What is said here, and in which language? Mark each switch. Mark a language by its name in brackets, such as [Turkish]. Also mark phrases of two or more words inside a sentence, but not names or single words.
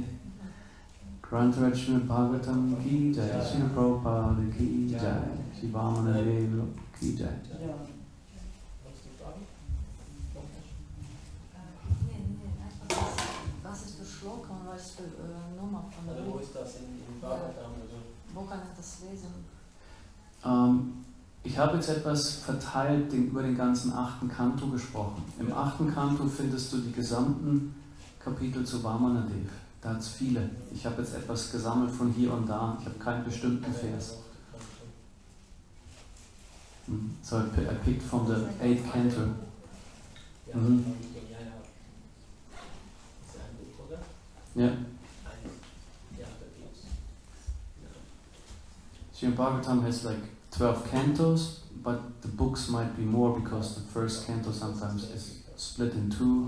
[Hindi] ग्रंथराज श्रीमद् भागवतम् की जय, श्रील प्रभुपाद की जय, श्री वामनदेव की जय. [German] Was ist der Schloka und was ist die Nummer von der Buch? Wo ist das in Bhagavatam? Wo kann ich das lesen? Ich habe jetzt etwas verteilt über den ganzen 8. Kanto gesprochen. Im 8. Kanto findest du die gesamten Kapitel zu Vamanadeva. Da hat es viele. Ich habe jetzt etwas gesammelt von hier und da. Ich habe keinen bestimmten Vers. [English] So I picked from the 8th canto. Yeah. Srimad Bhagavatam has 12 cantos, but the books might be more because the first canto sometimes is split in 2.